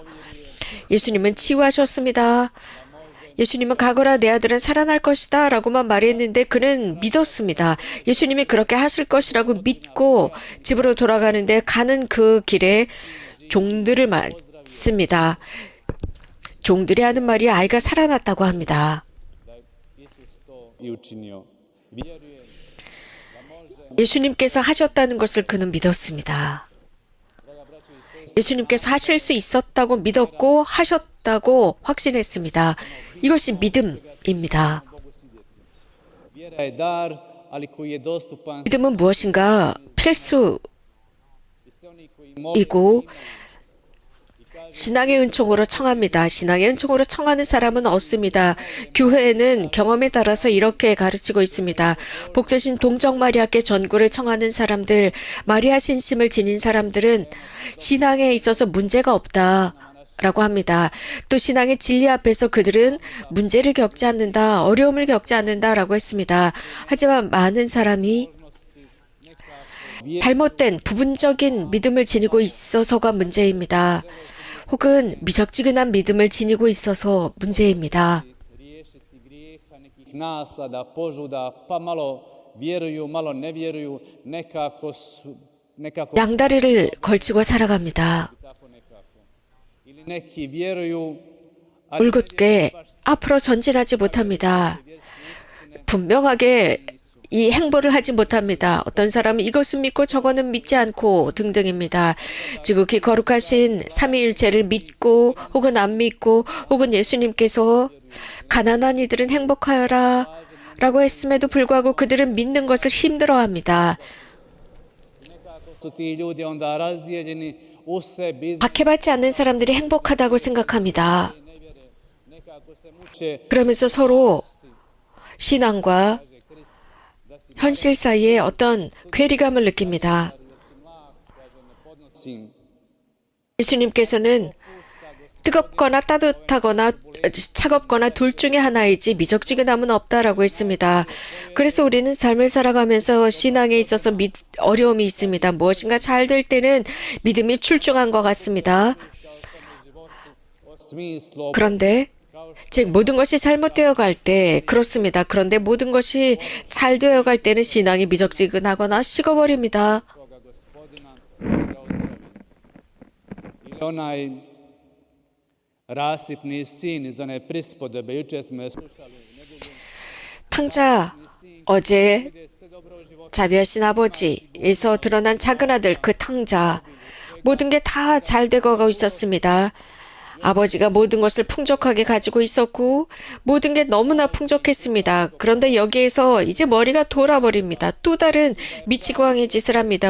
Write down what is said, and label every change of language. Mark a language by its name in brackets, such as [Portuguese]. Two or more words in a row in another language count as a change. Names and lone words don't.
[Korean] 예수님은 치유하셨습니다. 예수님은 가거라 내 아들은 살아날 것이다 라고만 말했는데 그는 믿었습니다. 예수님이 그렇게 하실 것이라고 믿고 집으로 돌아가는데 가는 그 길에 종들을 맞습니다. 종들이 하는 말이 아이가 살아났다고 합니다. [Croatian] Isus to i učinio. Vjerujem [Korean] 예수님께서 하셨다는 것을 그는 믿었습니다. 예수님께서 하실 수 있었다고 믿었고 하셨다고 확신했습니다. 이것이 믿음입니다. [Croatian] vjera je dar, ali koji je dostupan [Korean] 믿음은 무엇인가 필수이고 [Croatian] oni koji [Korean] 신앙의 은총으로 청합니다. 신앙의 은총으로 청하는 사람은 얻습니다. 교회는 경험에 따라서 이렇게 가르치고 있습니다. 복되신 동정 마리아께 전구를 청하는 사람들, 마리아 신심을 지닌 사람들은 신앙에 있어서 문제가 없다라고 합니다. 또 신앙의 진리 앞에서 그들은 문제를 겪지 않는다, 어려움을 겪지 않는다라고 했습니다. 하지만 많은 사람이 잘못된 부분적인 믿음을 지니고 있어서가 문제입니다. 혹은 미적지근한 믿음을 지니고 있어서 문제입니다. [Croatian] riješiti grijeha, nekih naslada, požuda, pa malo vjeruju, malo ne vjeruju, nekako [Korean] 양다리를 걸치고 살아갑니다. [Croatian] tako nekako. Ili neki vjeruju, ali [Korean] 올곧게 앞으로 전진하지 못합니다. 분명하게 이 행보를 하지 못합니다. 어떤 사람은 이것은 믿고 저거는 믿지 않고 등등입니다. 지극히 거룩하신 삼위일체를 믿고 혹은 안 믿고 혹은 예수님께서 가난한 이들은 행복하여라 라고 했음에도 불구하고 그들은 믿는 것을 힘들어합니다. [Croatian] su ti ljudi onda razdijeljeni u sebi, [Korean] 박해받지 않는 사람들이 행복하다고 생각합니다. [Croatian] nekako se muče. [Korean] 그러면서 서로 신앙과 현실 사이에 어떤 괴리감을 느낍니다. [Croatian] Podnosim [Korean] 예수님께서는 뜨겁거나 따뜻하거나 차갑거나 둘 중에 하나이지 미적지근함은 없다라고 했습니다. 그래서 우리는 삶을 살아가면서 신앙에 있어서 어려움이 있습니다. 무엇인가 잘 될 때는 믿음이 출중한 것 같습니다. [Croatian] smislu [Korean] 그런데 즉 모든 것이 잘못되어 갈 때 그렇습니다. 그런데 모든 것이 잘 되어 갈 때는 신앙이 미적지근하거나 식어버립니다. [Croatian] svoga gospodina da ga ozdravi. Ili onaj rasipni sin iz one prispodobe, jučer smo je slušali u njegovom [Korean] 탕자 어제 [Croatian] sve dobro u životu. [Korean] 자비하신 아버지에서 드러난 작은 아들 그 탕자 모든 게 다 잘 되고 있었습니다. 아버지가 모든 것을 풍족하게 가지고 있었고 모든 게 너무나 풍족했습니다. 그런데 여기에서 이제 머리가 돌아버립니다. 또 다른 미치광이 짓을 합니다.